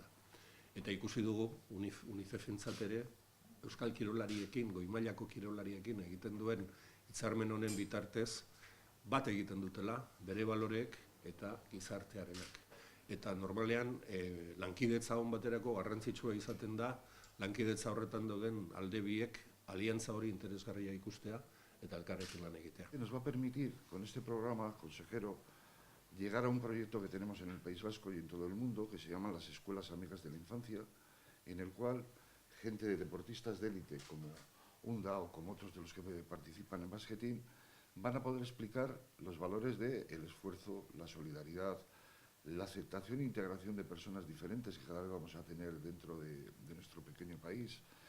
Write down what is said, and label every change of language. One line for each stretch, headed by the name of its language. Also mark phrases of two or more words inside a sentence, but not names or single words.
Basque: Eta ikusi dugu UNICEFentzat ere euskal kirolariekin, goi mailako kirolariekin egiten duen hitzarmen honen bitartez bat egiten dutela bere baloreek eta gizartearenak. Eta normalean lankidetza hon baterako garrantzitsua izaten da lankidetza horretan dauden alde biek aliantza hori interesgarria ikustea eta elkarrekin lan egitea.
Spanish: Nos va a permitir con este programa, consejero, llegar a un proyecto que tenemos en el País Vasco y en todo el mundo, que se llaman las Escuelas Amigas de la Infancia, en el cual gente de deportistas de élite como UNDA o como otros de los que participan en Basque Team van a poder explicar los valores del esfuerzo, la solidaridad, la aceptación e integración de personas diferentes que cada vez vamos a tener dentro de nuestro pequeño país,